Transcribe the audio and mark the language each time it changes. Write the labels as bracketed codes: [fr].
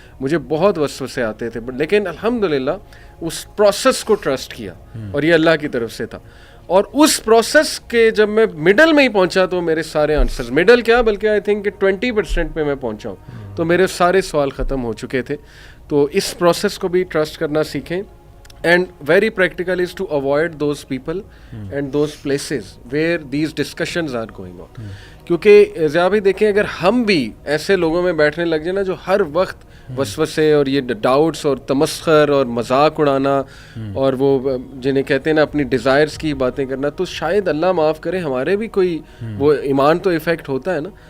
[ur] مجھے بہت وسوسے آتے تھے, لیکن الحمدللہ اس پروسیس کو ٹرسٹ کیا اور یہ اللہ کی طرف سے تھا. اور اس پروسیس کے جب میں مڈل میں ہی پہنچا تو میرے سارے آنسرز, مڈل کیا بلکہ آئی تھنک کہ 20% پہ میں پہنچا ہوں, تو میرے سارے سوال ختم ہو چکے تھے. تو اس پروسیس کو بھی ٹرسٹ کرنا سیکھیں. [en] And very practical is to avoid those people and those places where these discussions are going on. [ur] کیونکہ ضیاء بھائی دیکھیں, اگر ہم بھی ایسے لوگوں میں بیٹھنے لگ جائیں نا جو ہر وقت وسوسے اور یہ ڈاؤٹس اور تمسخر اور مذاق اڑانا اور وہ جنہیں کہتے ہیں نا اپنی ڈیزائرس کی باتیں کرنا, تو شاید اللہ معاف کرے ہمارے بھی کوئی وہ ایمان تو افیکٹ ہوتا ہے نا.